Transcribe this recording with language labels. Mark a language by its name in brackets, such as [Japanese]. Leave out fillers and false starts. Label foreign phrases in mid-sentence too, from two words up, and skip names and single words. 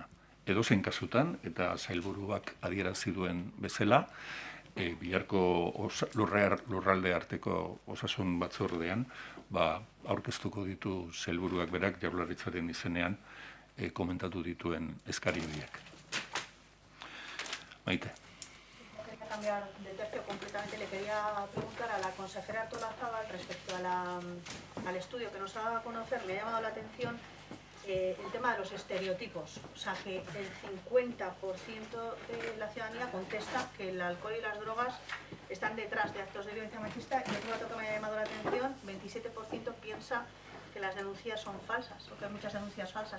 [Basque] Edozein kasutan, eta sailburuak adierazi duen bezala, biharko lurralde arteko osasun batzordean, aurkeztuko ditu sailburuak berak Jaurlaritzaren izenean komentatu dituen eskari horiek. [Spanish] Maite. Cambiar de tercio completamente, le quería preguntar a la consejera Artolazabal respecto al estudio que nos ha dado a conocer. Me ha llamado la atención el tema de los estereotipos, o sea que el 50% de la ciudadanía contesta que el alcohol y las drogas están detrás de actos de violencia machista, y otro dato que me ha llamado la atención, 27% piensa que las denuncias son falsas, o que hay muchas denuncias falsas.